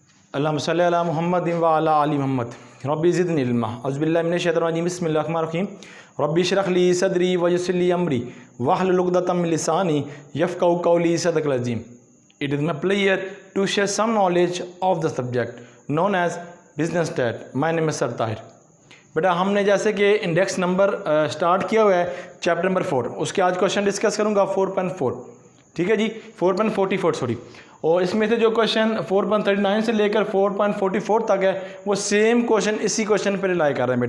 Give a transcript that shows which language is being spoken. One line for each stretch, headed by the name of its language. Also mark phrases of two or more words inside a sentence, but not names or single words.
Arabic: اللهم صل على محمد وعلى آل محمد رب زدني علما أعوذ بالله من الشيطان الرجيم بسم الله الرحمن الرحيم رب اشرح لي صدري ويسر لي أمري واحلل عقدة من لساني يفقهوا قولي صدق العظيم.
English: It is my pleasure to share some knowledge of the subject known as business stat. My name is सर ताहिर।
Hindi: बेटा हमने जैसे कि
English: index number
Hindi: स्टार्ट किया हुआ है
English: chapter number
Hindi: 4, उसके आज
English: question discuss
Hindi: करूँगा 4.4, ठीक है जी, 4.44 सॉरी। और इसमें से जो क्वेश्चन 4.39 से लेकर 4.44 तक है वो
English: same question
Hindi: इसी क्वेश्चन पर रिलाई कर रहे हैं।